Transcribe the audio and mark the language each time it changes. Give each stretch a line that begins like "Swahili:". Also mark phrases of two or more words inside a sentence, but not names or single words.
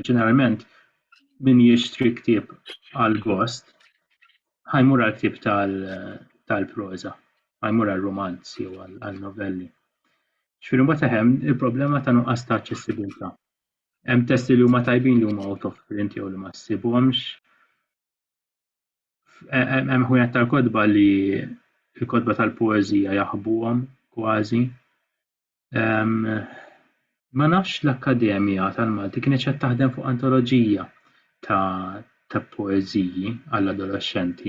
Maltese: Ġeneralment min jixtri ktieb għal gost ħajmur għal ktieb tal-proza, ħajmur għal romanzi jew għal novelli. Ġifieri mbagħad hemm il-problema ta' nuqqas ta' aċċessibilità. Hemm testi li huma tajbin li huma
English: out of print
Maltese: jew li ma ssibhomx. Hemm ħwienet tal-kodba li l-kodba tal-poeżija jaħbuhom kważi. Ma nafx l-Akkademja tal-Malti kienet qed taħdem fuq antoloġija ta' poeżiji għall-adolescenti.